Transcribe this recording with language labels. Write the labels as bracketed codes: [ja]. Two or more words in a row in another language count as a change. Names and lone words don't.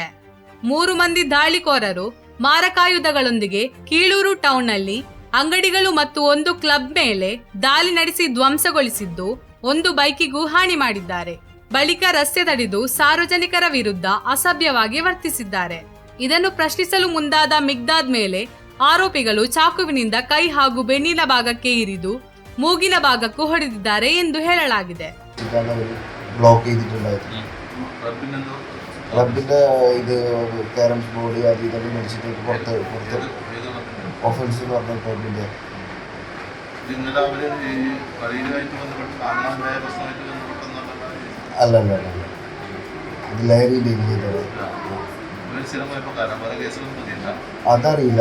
[kn] 3 ಮಂದಿ ದಾಳಿಕೋರರು ಮಾರಕಾಯುಧಗಳೊಂದಿಗೆ ಕೀಳೂರು ಟೌನ್ನಲ್ಲಿ ಅಂಗಡಿಗಳು ಮತ್ತು ಒಂದು ಕ್ಲಬ್ ಮೇಲೆ ದಾಳಿ ನಡೆಸಿ ಧ್ವಂಸಗೊಳಿಸಿದ್ದು, ಒಂದು ಬೈಕಿಗೂ ಹಾನಿ ಮಾಡಿದ್ದಾರೆ. ಬಳಿಕ ರಸ್ತೆ ತಡೆದು ಸಾರ್ವಜನಿಕರ ವಿರುದ್ಧ ಅಸಭ್ಯವಾಗಿ ವರ್ತಿಸಿದ್ದಾರೆ. ಇದನ್ನು ಪ್ರಶ್ನಿಸಲು ಮುಂದಾದ ಮಿಗ್ದಾದ್ ಮೇಲೆ ಆರೋಪಿಗಳು ಚಾಕುವಿನಿಂದ ಕೈ ಹಾಗೂ ಬೆನ್ನಿನ ಭಾಗಕ್ಕೆ ಇರಿದು ಮೂಗಿನ ಭಾಗಕ್ಕೂ ಹೊಡೆದಿದ್ದಾರೆ ಎಂದು ಹೇಳಲಾಗಿದೆ. [ml] ക്ലബിൻ്റെ ഇത് [en] carroms board [ml] അത് ഇതൊക്കെ മേടിച്ചിട്ട് പുറത്ത് ഓഫൻസ് എന്ന് പറഞ്ഞ ക്ലബിൻ്റെ അല്ല ഇത് ലഹരിൻ്റെ അതറിയില്ല.